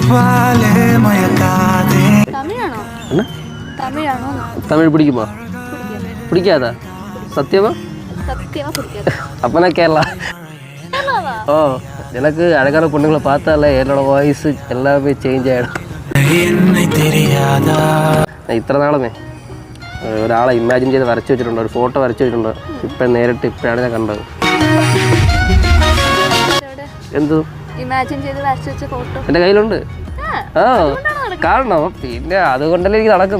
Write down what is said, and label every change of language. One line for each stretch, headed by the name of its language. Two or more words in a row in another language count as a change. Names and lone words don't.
Tamil: தமிழ் பிடிக்குமா? பிடிக்காதா? சத்தியமா? அப்பனா கேரளா. ஓ, எனக்கு அழகான பொண்ணுங்களை பார்த்தால என்னோட வாய்ஸ் எல்லாமே சேஞ்ச் ஆகிடும்.
Malayalam: ഇത്ര നാളുമേ ഒരാളെ ഇമാജിൻ ചെയ്ത് വരച്ച് വെച്ചിട്ടുണ്ട്, ഒരു ഫോട്ടോ വരച്ച് വെച്ചിട്ടുണ്ട്. ഇപ്പം നേരിട്ട് ഇപ്പോഴാണ് ഞാൻ കണ്ടത്. എന്ത് എൻ്റെ കയ്യിലുണ്ട്. ആ കാണണം, പിന്നെ അതുകൊണ്ടല്ലേ എനിക്ക് നടക്കുന്നത്.